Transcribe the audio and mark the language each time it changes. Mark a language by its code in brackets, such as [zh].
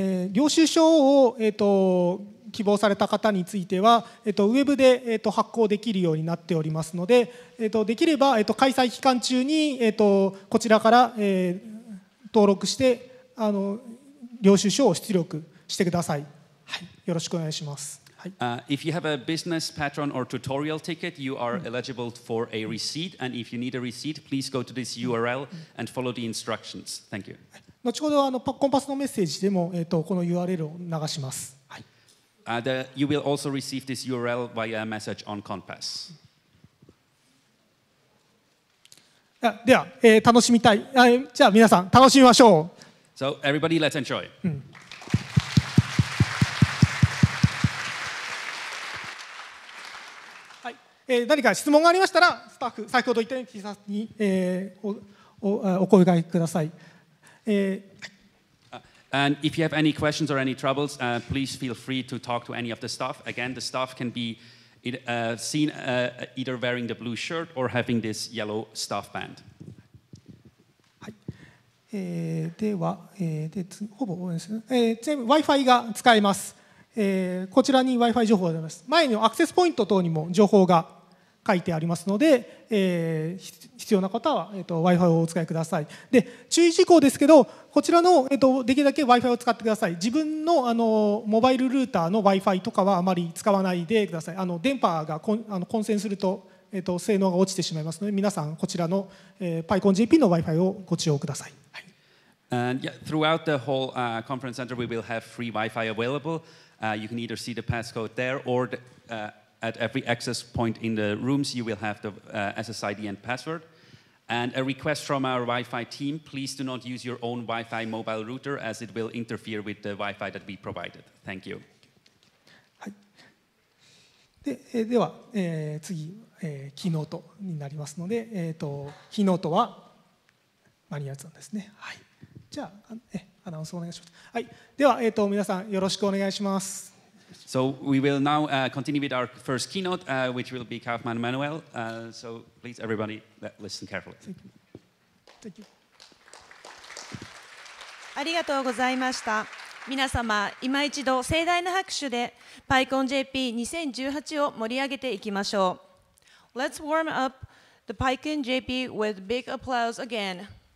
[ja] 領収書を、希望された方については、ウェブで、発行できるようになっておりますので、できれば、開催期間中に、こちらから、登録して領収書を出力してください。はい、よろしくお願いします。 [en] If you have a business patron or tutorial ticket, you are eligible for a receipt. And if you need a receipt, please go to this URL and follow the instructions. Thank you. [ja] 後ほどコンパスのメッセージでも、この URL を流します。はい、 [en] you will also receive this URL via a message on Compass. [ja] では、楽しみたい。じゃあ皆さん楽しみましょう。 [en] So everybody, let's enjoy. [ja] 何か質問がありましたら、スタッフ、先ほど言ったように T シャツに、お声掛けください。 [en] And if you have any questions or any troubles, please feel free to talk to any of the staff. Again, the staff can be seen either wearing the blue shirt or having this yellow staff band. [ja] はい、では、ほぼですね。 Wi-Fi が使えます。こちらに Wi-Fi 情報があります。前のアクセスポイント等にも情報が書いてありますので、必要な方は、Wi-Fi をお使いください。で、注意事項ですけど、こちらの、できるだけ Wi-Fi を使ってください。自分の、モバイルルーターの Wi-Fi とかはあまり使わないでください。電波が混線すると、性能が落ちてしまいますので、皆さんこちらの、PyConJP の Wi-Fi をご使用ください。はい、 [en] And yeah, throughout the whole conference center, we will have free Wi-Fi available. You can either see the passcode there or at every access point in the rooms, you will have the SSID and password. And a request from our Wi-Fi team, please do not use your own Wi-Fi mobile router as it will interfere with the Wi-Fi that we provided. Thank you. [ja] はい、では、次、キーノートになりますので、キーノートはマニュアルさんですね。はい、じゃあ、アナウンスお願いします。はい、では、皆さんよろしくお願いします。 [en] So we will now continue with our first keynote, which will be Kaufmann Manuel. So please, everybody, listen carefully. Thank you. [ja] ありがとうございました。皆様、今一度盛大な拍手で PyConJP2018 を盛り上げていきましょう。 [en] Let's warm up the PyConJP with big applause again.